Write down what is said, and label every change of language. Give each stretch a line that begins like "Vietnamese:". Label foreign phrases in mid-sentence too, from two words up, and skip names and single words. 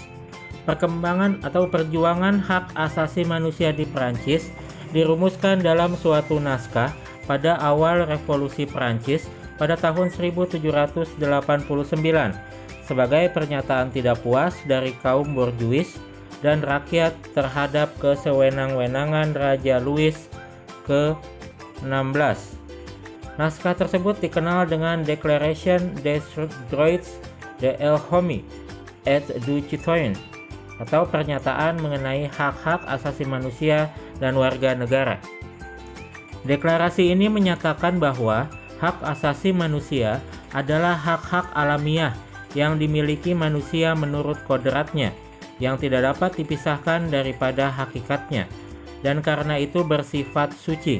Indonesian: Perkembangan atau perjuangan hak asasi manusia di Prancis dirumuskan dalam suatu naskah pada awal Revolusi Prancis pada tahun 1789 sebagai pernyataan tidak puas dari kaum borjuis dan rakyat terhadap kesewenang-wenangan Raja Louis ke-16. Naskah tersebut dikenal dengan Declaration des Droits de l'Homme et du Citoyen atau pernyataan mengenai hak-hak asasi manusia dan warga negara. Deklarasi ini menyatakan bahwa hak asasi manusia adalah hak-hak alamiah yang dimiliki manusia menurut kodratnya, yang tidak dapat dipisahkan daripada hakikatnya, dan karena itu bersifat suci.